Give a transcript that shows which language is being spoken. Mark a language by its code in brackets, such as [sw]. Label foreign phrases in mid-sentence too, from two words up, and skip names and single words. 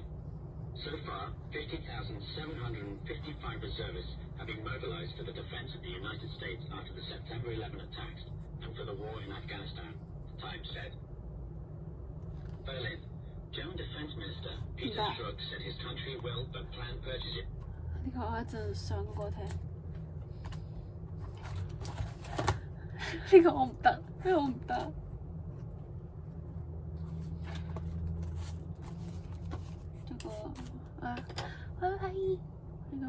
[en] So far, 50,755 reservists have been mobilized for the defense of the United States after the September 11 attacks and for the war in Afghanistan, the Times said. Berlin. German Defense Minister Peter Strzok said his country will but plan purchase it. [yue] 呢個我一陣上過聽。呢個我唔得，呢個我唔得。呢個拜拜。係咁。